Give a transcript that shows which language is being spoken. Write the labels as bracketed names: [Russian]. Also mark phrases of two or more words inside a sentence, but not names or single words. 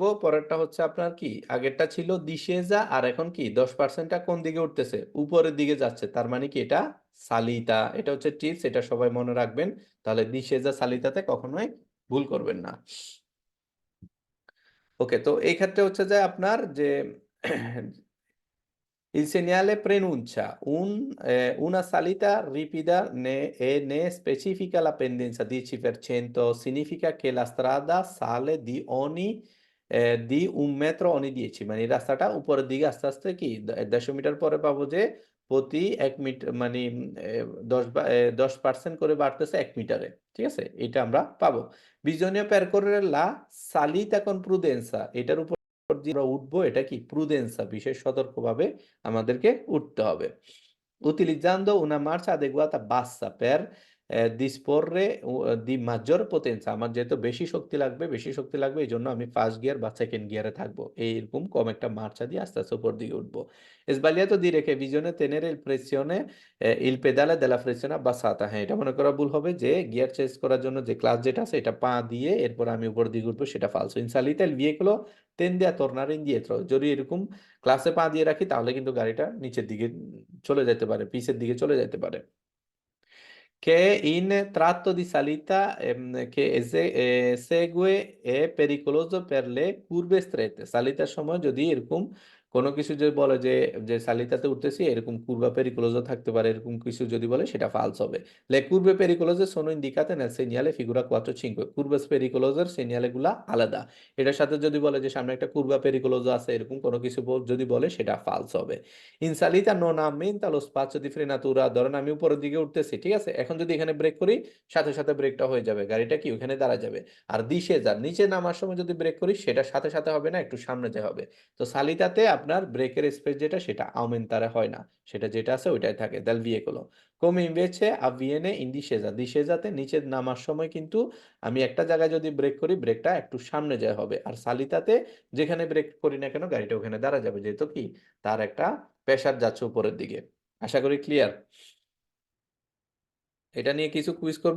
[Bangla] পরেরটা হচ্ছে আপনার কি, আগেরটা ছিল ডিসেজা, আর এখন কি 10%টা কোন দিকে উঠতেছে? উপরের দিকে যাচ্ছে, তার মানে কি এটা সালিতা। এটা হচ্ছে টিপস, এটা সবাই মনে রাখবেন, তাহলে ডিসেজা সালিতাতে কখনোই ভুল করবেন না। ওকে, তো এই ক্ষেত্রে হচ্ছে যে আপনার যে [Italian] il segnale preannuncia una salita ripida e ne specifica la pendenza 10%, significa che la strada sale di 1 metro ogni 10, [Bangla] মানে এই রাস্তাটা উপরের দিকে আস্তে আস্তে কি 150 মিটার পরে পাবো যে প্রতি 1 মিটার মানে 10% করে বাড়তেছে 1 মিটারে, ঠিক আছে? এটা আমরা পাবো। [Italian] Bisogna percorrere la salita con prudenza, [Bangla] এটার উপর আমরা উঠবো, এটা কি প্রুডেন্সা, বিশেষ সতর্কভাবে আমাদেরকে উঠতে হবে। [Italian] utilizzando una marcia adeguata bassa per disporre di maggior potenza। [Bangla] আমার যেহেতু বেশি শক্তি লাগবে এই জন্য আমি ফার্স্ট গিয়ার বা সেকেন্ড গিয়ারে থাকবো, এইরকম কম একটা মার্চা দিয়ে আস্তে আস্তে উপর দিকে উঠবো। [Italian] sbagliato dire che bisogna tenere il pressione il pedale della frizione abbassata। [Bangla] হ্যাঁ, এটা মনে করা ভুল হবে যে গিয়ার চেঞ্জ করার জন্য যে ক্লাচ যেটা আছে এটা পা দিয়ে এরপর আমি উপর দিকে উঠবো, সেটা ফালসো। [Italian] in salita il veicolo tende a tornare indietro। [Bangla] যদি এরকম ক্লাসে পা দিয়ে রাখি তাহলে কিন্তু গাড়িটা নিচের দিকে চলে যেতে পারে, পিছের দিকে চলে যেতে পারে। [Italian] che in tratto di salita che segue è pericoloso per le curve strette। [Bangla] সালিতার সময় যদি এরকম কোনো কিছু যদি বলে যে যে সালিতাতে উঠতেছি এরকম [Italian] curva pericoloso [Bangla] থাকতে পারে, এরকম কিছু যদি বলে সেটা ফালস হবে। [Italian] le curve pericolose sono indicate nel segnale figura 4-5। curve pericolose segnale [Bangla] গুলা আলাদা। এটার সাথে যদি বলে যে সামনে একটা [Italian] curva pericoloso [Bangla] আছে এরকম কোনো কিছু যদি বলে সেটা ফালস হবে। [Italian] in salita non aumenta lo spazio di frenatura। [Bangla] ধরেন আমি উপরের দিকে উঠতেছি, ঠিক আছে, এখন যদি এখানে ব্রেক করি সাথে সাথে ব্রেকটা হয়ে যাবে, গাড়িটা কি ওখানে দাঁড়া যাবে। আর ডিসেজার নিচে নামার সময় যদি ব্রেক করি সেটা সাথে সাথে হবে না, একটু সামনে যেতে হবে। তো সালিতাতে আপনার ব্রেকের স্পেস যেটা সেটা আউমেন্টারে হয় না, সেটা যেটা আছে ওইটাই থাকে। [Italian] del veicolo come invece avviene in discesa। [Bangla] ডিসেজাতে নিচে নামার সময় কিন্তু আমি একটা জায়গায় যদি ব্রেক করি ব্রেকটা একটু সামনে যায় হবে, আর সালিতাতে যেখানে ব্রেক করি না কেন গাড়িটা ওখানে দাঁড়া যাবে, যেহেতু কি তার একটা প্রেসার যাচ্ছে উপরের দিকে। আশা করি ক্লিয়ার। এটা নিয়ে কিছু কুইজ করব।